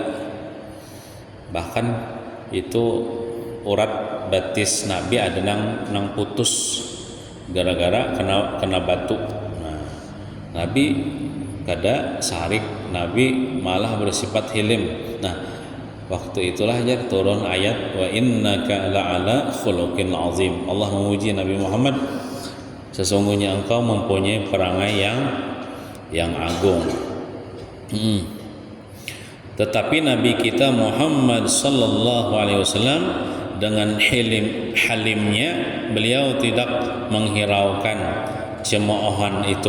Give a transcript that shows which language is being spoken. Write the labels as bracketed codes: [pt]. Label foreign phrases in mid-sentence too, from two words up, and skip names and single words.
[bjn] Bahkan itu urat batis Nabi ada nang putus gara-gara kena batu. Nah, Nabi kada sarik, Nabi malah bersifat hilim. Nah, waktu itulah ya turun ayat [ar] وإنك لعلى خلق عظيم. [id] Allah memuji Nabi Muhammad, sesungguhnya engkau mempunyai perangai yang agung. Tetapi Nabi kita Muhammad [ar] صلى الله عليه وسلم [id] dengan halimnya beliau tidak menghiraukan cemoohan itu.